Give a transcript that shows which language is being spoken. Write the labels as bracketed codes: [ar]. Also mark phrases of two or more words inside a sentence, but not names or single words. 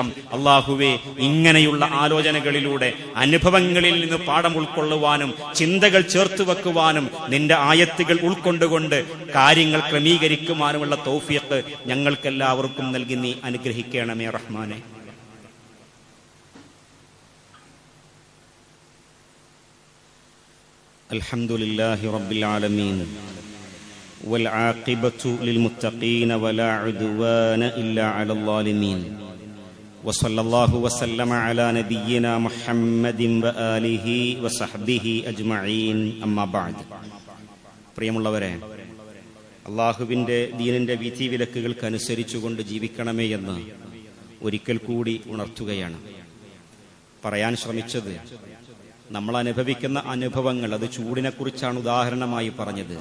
[ml] അല്ലാഹുവേ, ഇങ്ങനെയുള്ള ആലോചനകളിലൂടെ അനുഭവങ്ങളിൽ നിന്ന് പാഠം ഉൾക്കൊള്ളുവാനും ചിന്തകൾ ചേർത്ത് വെക്കുവാനും നിന്റെ ആയത്തുകൾ ഉൾക്കൊണ്ടുകൊണ്ട് കാര്യങ്ങൾ ക്രമീകരിക്കുവാനുമുള്ള തൗഫീഖ് ഞങ്ങൾക്കെല്ലാവർക്കും നൽകി നീ അനുഗ്രഹിക്കണമേ റഹ്മാനെ. [ar] الحمد لله رب العالمين والعاقبة للمتقين ولا عدوان إلا على الظالمين وصلى الله وسلم على نبينا محمد وآله وصحبه أجمعين أما بعد. [ml] പ്രിയമുള്ളവരെ, അള്ളാഹുവിൻ്റെ ദീനിൻ്റെ വിധി വിലക്കുകൾക്കനുസരിച്ചുകൊണ്ട് ജീവിക്കണമേ എന്ന് ഒരിക്കൽ കൂടി ഉണർത്തുകയാണ്. പറയാൻ ശ്രമിച്ചത് നമ്മൾ അനുഭവിക്കുന്ന അനുഭവങ്ങൾ, അത് ചൂടിനെക്കുറിച്ചാണ് ഉദാഹരണമായി പറഞ്ഞത്.